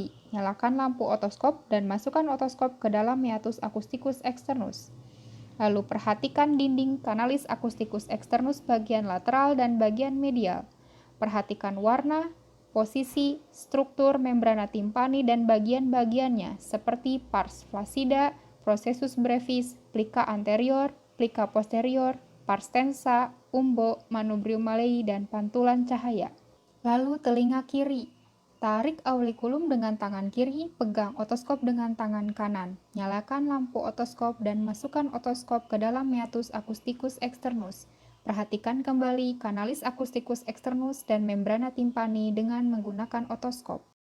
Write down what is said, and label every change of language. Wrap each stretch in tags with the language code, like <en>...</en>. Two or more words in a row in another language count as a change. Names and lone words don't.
<id>Nyalakan lampu otoskop dan masukkan otoskop ke dalam</id> <la>meatus acousticus externus.</la> <id>Lalu perhatikan dinding</id> <la>kanalis acousticus externus</la> <id>bagian lateral dan bagian medial. Perhatikan warna, posisi, struktur</id> <la>membrana timpani</la> <id>dan bagian-bagiannya seperti</id> <la>pars flaccida, processus brevis, plica anterior, plica posterior, pars tensa, umbo, manubrium malei,</la> <id>dan pantulan cahaya. Lalu telinga kiri. Tarik aurikulum dengan tangan kiri, pegang otoskop dengan tangan kanan. Nyalakan lampu otoskop dan masukkan otoskop ke dalam</id> <la>meatus acousticus externus.</la> <id>Perhatikan kembali</id> <la>kanalis acousticus externus</la> <id>dan</id> <la>membrana timpani</la> <id>dengan menggunakan otoskop.</id>